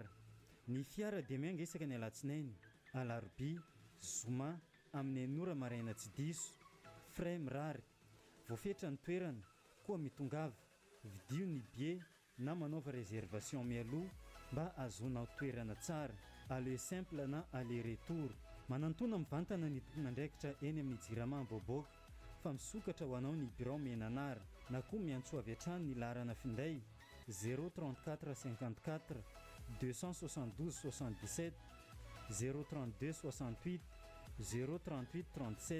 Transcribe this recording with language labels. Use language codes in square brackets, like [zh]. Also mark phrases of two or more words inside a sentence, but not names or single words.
[mg] Ny fiara dia miangesaka ny alatsinainy, alarobia, zoma amin'ny anora maraina tsy diso, frais mirary, voafetra ny toerana, koa mitongava, vidio ny bie na manaova réservation mialoha mba azonao toerana tsara, [fr] aller simple [mg] na [fr] aller retour. [mg] Manantona mivantana ny tompon'andraikitra eny amin'ny Jirama Boboka fa misokatra ho anao ny Birao Menanara na koa miantso avy hatrany ny larana finday 034 54 272 77 032 68 038 37.